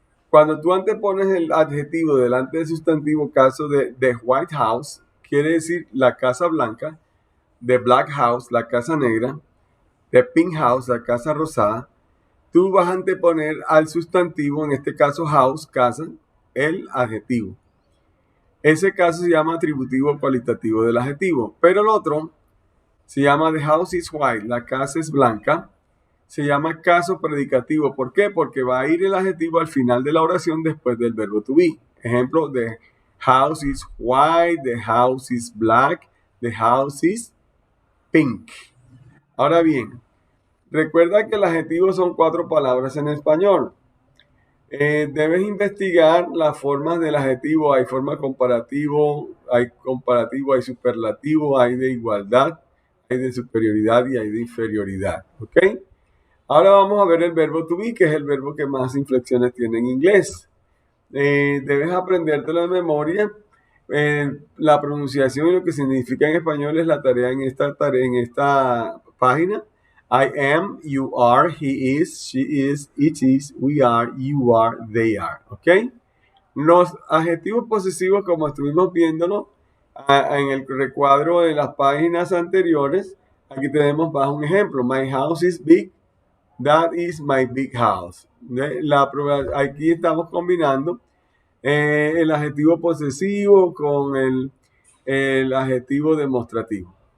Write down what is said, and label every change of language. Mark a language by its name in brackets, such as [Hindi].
[Spanish] Cuando tú antepones el adjetivo delante del sustantivo, caso de [English] The White House, [Spanish] quiere decir la casa blanca, [English] The Black House, [Spanish] la casa negra, [English] The Pink House, [Spanish] la casa rosada, tú vas a anteponer al sustantivo, en este caso house, casa, el adjetivo. Ese caso se llama atributivo cualitativo del adjetivo, pero el otro se llama [English] The house is white, [Spanish] la casa es blanca, se llama caso predicativo. ¿Por qué? Porque va a ir el adjetivo al final de la oración después del verbo to be. Ejemplo, [English] the house is white, the house is black, the house is pink. [Spanish] Ahora bien, recuerda que el adjetivo son 4 palabras en español. Debes investigar las formas del adjetivo. Hay forma comparativo, hay superlativo, hay de igualdad, hay de superioridad y hay de inferioridad. ¿Ok? Ahora vamos a ver el verbo to be, que es el verbo que más inflexiones tiene en inglés. Debes aprendértelo de memoria. La pronunciación y lo que significa en español es la tarea en esta página. [English] I am, you are, he is, she is, it is, we are, you are, they are. ¿Ok? [Spanish] Los adjetivos posesivos, como estuvimos viéndolo en el recuadro de las páginas anteriores, aquí tenemos bajo un ejemplo. [English] My house is big. That is my big house. [Spanish] Aquí estamos combinando el adjetivo posesivo con el adjetivo demostrativo.